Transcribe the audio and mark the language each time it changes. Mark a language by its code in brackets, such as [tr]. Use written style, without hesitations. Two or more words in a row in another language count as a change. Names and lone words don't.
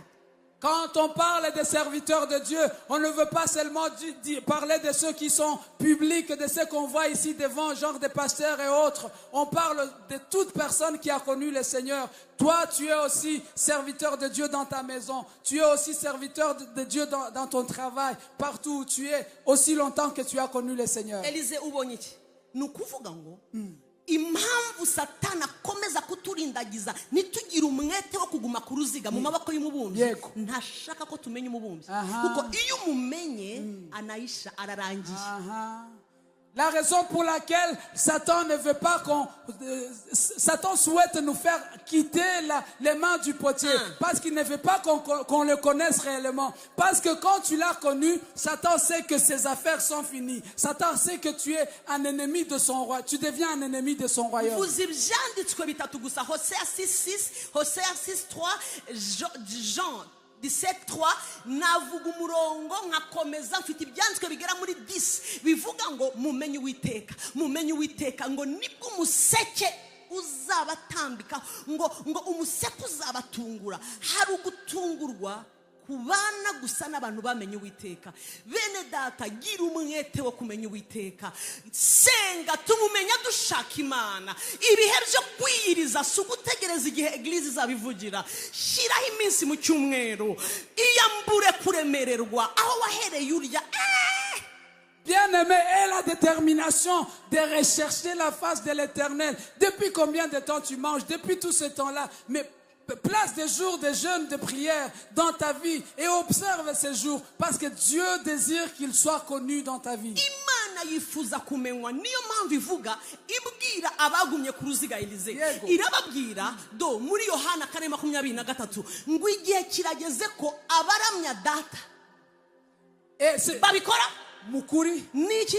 [fr] Quand on parle des serviteurs de Dieu, on ne veut pas seulement parler de ceux qui sont publics, de ceux qu'on voit ici devant, genre des pasteurs et autres. On parle de toute personne qui a connu le Seigneur. Toi, tu es aussi serviteur de Dieu dans ta maison. Tu es aussi serviteur de Dieu dans ton travail. Partout où tu es, aussi longtemps que tu as connu le Seigneur. [rw] Elize ubonye iki? Nukuvuga ngo impamvu Satani akomeza kuturindagiza ntitugire umwete wo kuguma ku ruziga mu maboko y'umubumbyi. Yego. Ntashaka ko tumenya umubumbyi, Aha. kuko iyo umumenye anayisha ararangiye. [fr] La raison pour laquelle Satan ne veut pas Satan souhaite nous faire quitter les mains du potier. Parce qu'il ne veut pas qu'on le connaisse réellement. Parce que quand tu l'as connu, Satan sait que ses affaires sont finies. Satan sait que tu es un ennemi de son roi. Tu deviens un ennemi de son royaume. [rw] Mvuze ibyanditswe bitatu gusa: Hosea 6:6, Hosea 6:3, Jean 17:3. Navuga umurongo nkakomeza, mfite ibyanditswe bigera muri 10 bivuga ngo mumenye Uwiteka, mumenye Uwiteka, ngo nibwo umuseke uzabatambika, ngo umuseke uzabatungura. Hari ugutungurwa kubana gusa n'abantu bamenye Uwiteka. Bene data, gira umwete wo kumenya Uwiteka. Senga tumumenya dushaka Imana. Ibihe byo kwiyiriza si ugutegereza igihe eglise izabivugira. Shyiraho iminsi mu cyumweru, iyambure kuremererwa aho wahereye urya. [fr] Bien-aimé, aie la détermination de rechercher la face de l'Éternel. Depuis combien de temps tu manges? Depuis tout ce temps-là. Mais place des jours de jeûne, de prière dans ta vie et observe ces jours, parce que Dieu désire qu'il soit connu dans ta vie. [rw] Imana yifuza kumenywa, niyo mpamvu ivuga ibwira abagumye ku ruziga Elize. Yego. Irababwira do muri Yohana 4:23 ngo igihe kirageze ko abaramya data [fr] Et c'est [rw] babikora. Mukuri Niki?